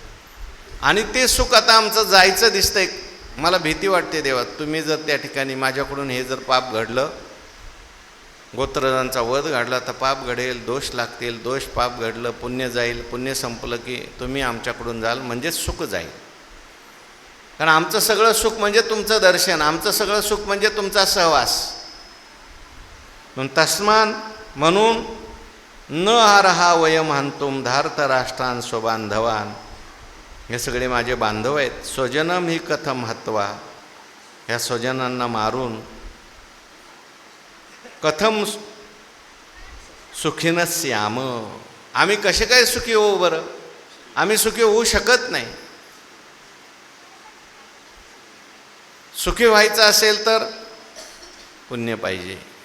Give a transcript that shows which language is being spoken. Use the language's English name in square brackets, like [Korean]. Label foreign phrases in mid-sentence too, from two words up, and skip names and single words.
[Marathi] आणि ते सुख आता आमचं जायचं दिसतंय. मला भीती वाटते देवा, तुम्ही जर त्या ठिकाणी माझ्याकडून हे जर पाप घडलं, गोत्रजांचा वध घडला तर पाप घडेल, दोष लागतील, दोष पाप घडलं, पुण्य जाईल, पुण्य संपलं की तुम्ही आमच्याकडून जाल, म्हणजे सुख जाईल. कारण आमचं सगळं सुख म्हणजे तुमचं दर्शन, आमचं सगळं सुख म्हणजे तुमचा सहवास. [Sanskrit] तस्मान म्हणून न आरहा वयम हंतुम धार्त राष्ट्रान स्वबांधवान. [Marathi] हे सगळे माझे बांधव आहेत. [Sanskrit] स्वजनम ही कथम हत्वा. [Marathi] ह्या स्वजनांना मारून [Sanskrit] कथम सुखीन श्याम. [Marathi] आम्ही कसे काय सुखी होऊ बरं? आम्ही सुखी होऊ शकत नाही. सुखी व्हायचं असेल तर पुण्य पाहिजे.